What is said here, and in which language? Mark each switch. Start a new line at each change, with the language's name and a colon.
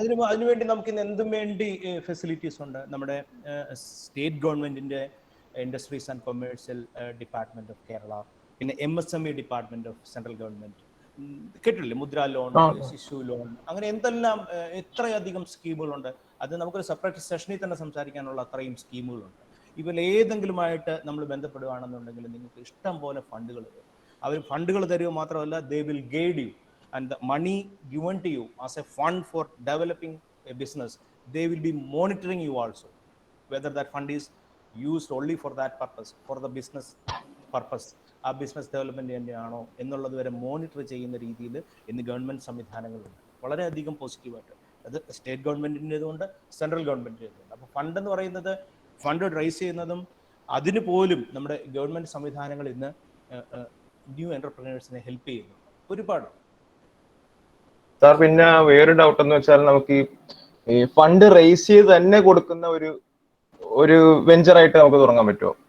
Malayalam: അതിനുവേണ്ടി നമുക്ക് ഇന്ന് എന്തും വേണ്ടി ഫെസിലിറ്റീസ് ഉണ്ട്. നമ്മുടെ സ്റ്റേറ്റ് ഗവൺമെന്റിന്റെ industries and commercial department of Kerala, പിന്നെ MSME department of central government, കേട്ടില്ലേ? മുദ്ര ലോൺ, ശിശു ലോൺ, അങ്ങനെ എന്തെല്ലാം എത്രയധികം സ്കീമുകളുണ്ട്. അത് നമുക്കൊരു സെപ്പറേറ്റ് സെഷനിൽ തന്നെ സംസാരിക്കാനുള്ള അത്രയും സ്കീമുകളുണ്ട്. ഇവയിൽ ഏതെങ്കിലുമായിട്ട് നമ്മൾ ബന്ധപ്പെടുകയാണെന്നുണ്ടെങ്കിൽ നിങ്ങൾക്ക് ഇഷ്ടം പോലെ ഫണ്ടുകൾ തരും. അവർ ഫണ്ടുകൾ തരുക മാത്രമല്ല,
English: they will guide you and the money given to you as a fund for developing a business, they will be monitoring you also, whether that fund is used only for that purpose, for the business purpose,
Malayalam: ആ business development തന്നെയാണോ എന്നുള്ളത് വരെ monitor ചെയ്യുന്ന രീതിയിൽ ഇന്ന് government സംവിധാനങ്ങളുണ്ട്. വളരെയധികം പോസിറ്റീവായിട്ട് അത് സ്റ്റേറ്റ് ഗവൺമെന്റിൻ്റെതുകൊണ്ട് സെൻട്രൽ ഗവൺമെന്റിൻ്റെതുകൊണ്ട്. അപ്പോൾ ഫണ്ട് എന്ന് പറയുന്നത്, ഫണ്ട് റൈസ് ചെയ്യുന്നതും അതിന് പോലും നമ്മുടെ ഗവൺമെന്റ് സംവിധാനങ്ങൾ ഇന്ന് ന്യൂ എന്റർപ്രണേഴ്സിനെ ഹെൽപ്പ് ചെയ്യുന്നു ഒരുപാട്. സാർ, പിന്നെ വേറൊരു ഡൗട്ട് എന്ന് വെച്ചാൽ നമുക്ക് ഈ ഫണ്ട് റേസ് ചെയ്ത് തന്നെ കൊടുക്കുന്ന ഒരു വെഞ്ചർ ആയിട്ട് നമുക്ക് തുടങ്ങാൻ പറ്റുമോ?